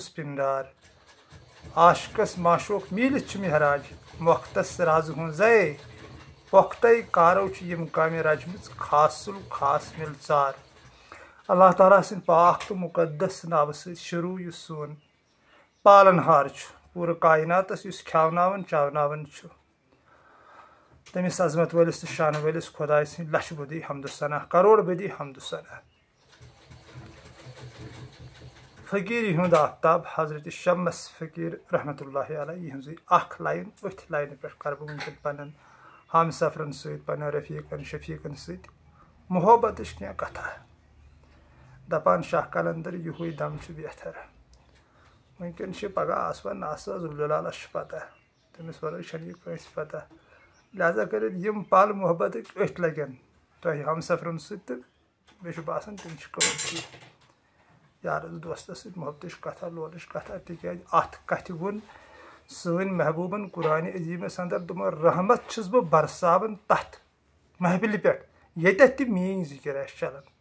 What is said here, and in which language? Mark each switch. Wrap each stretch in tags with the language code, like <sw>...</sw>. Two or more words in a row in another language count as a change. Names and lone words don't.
<ks>پِنڈار عاشقس معشوق میٖلِتھ چھُ مہراج مۄختس رازٕ ہُنٛد زَے پۄختَے کارو چھِ یِم کامہِ رچمٕژ خاصُل خاص مِل ژار اللہ تعالیٰ سٕنٛدِ پاک تہٕ مُقدس ناوٕ سۭتۍ شروٗع یُس سون پالن ہار چھُ پوٗرٕ کایناتس یُس کھٮ۪وناوان چاوناوان چھُ تٔمِس عظمت وٲلِس تہٕ شانہٕ وٲلِس خۄداے سٕنٛدِ لچھِ بٔدی حمدُ ثنا کروڑ بٔدی حمدُ ثنا فقیٖری ہُنٛد آفتاب حضرت شمس فقیر</ks> <ar>رحمۃ اللہ علیہ</ar> <ks>یِہٕنٛزٕے اکھ لایِن أتھۍ لاینہِ پٮ۪ٹھ کرٕ بہٕ وٕنکٮ۪ن پننٮ۪ن ہم سفرن سۭتۍ پننٮ۪ن رفیٖقن شفیٖقن سۭتۍ محبتٕچ کینٛہہ کتھا دپان شاہ کلندر یِہُے دم چھُ بہتر وٕنکٮ۪ن چھِ پگہہ آسوَ نہٕ آسوَ ذوالجلالس چھُ پتہ تٔمِس ورٲے چھنہٕ یہِ کٲنٛسہِ پتہ لہذا کٔرِتھ یِم پل محبتٕکۍ أتھۍ لگن تۄہہِ ہم سفرن سۭتۍ تہٕ مےٚ چھُ باسان تِم چھِ کٲفی یارس دوستس سۭتۍ محبتٕچ کتھا لولٕچ کتھا تِکیٛازِ اتھ کتھِ ووٚن سٲنۍ محبوٗبن قرآنِ عظیٖمس انٛدر دوٚپُن رحمت چھُس بہٕ برساوان تتھ محفلہِ پٮ۪ٹھ ییٚتٮ۪تھ تہِ میٲنۍ ذِکر آسہِ چلان</ks>